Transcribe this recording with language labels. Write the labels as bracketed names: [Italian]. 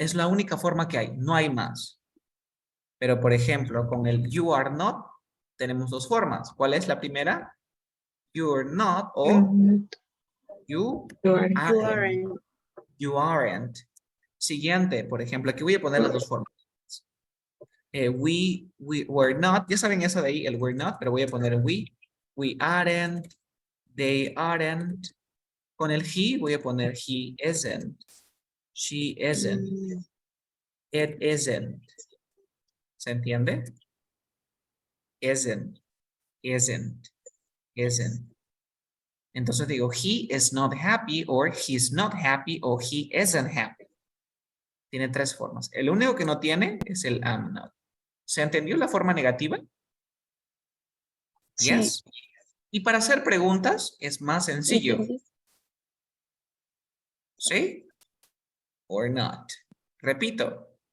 [Spanish] Es la única forma que hay, no hay más. Pero, por ejemplo, con el [English] you are not, [Spanish] tenemos dos formas. ¿Cuál es la primera? [English] You are not [Spanish] o you [English] You are. aren't. You aren't. [Spanish] Siguiente, por ejemplo, aquí voy a poner las dos formas. [English] We were not, [Spanish] ya saben eso de ahí, el [English] were not, [Spanish] pero voy a poner [English] we aren't, they aren't. [Spanish] Con el he voy a poner [English] he isn't, she isn't, it isn't. [Spanish] ¿Se entiende? [English] Isn't, isn't, isn't. [Spanish] Entonces digo, [English] he is not happy, or he's not happy, o he isn't happy. [Spanish] Tiene tres formas. El único que no tiene es el am not. ¿Se entendió la forma negativa? Sí. [English] Yes. [Spanish] Y para hacer preguntas es más sencillo. ¿Sí? [English] Or not. [Spanish] Repito.